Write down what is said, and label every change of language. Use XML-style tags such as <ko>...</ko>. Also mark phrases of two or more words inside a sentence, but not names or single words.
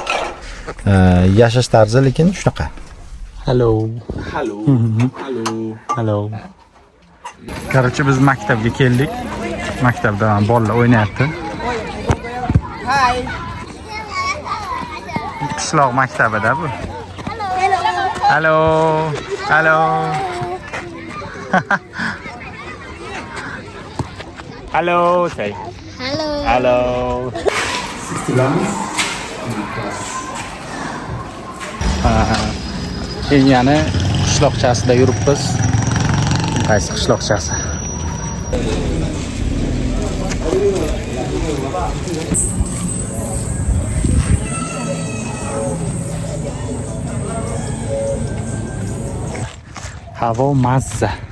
<uz>Yashash tarzi lekin shunaqa. Hello. Короче, biz maktabga keldik. Maktabda bolalar o'ynayapti. Qishloq maktabida bu.</uz> <en>Hello. Hello, say. Hello.</en> <uz>Kenyani qishloqchasida yuribmiz. Qaysi qishloqchasi? Havo mazza.</uz>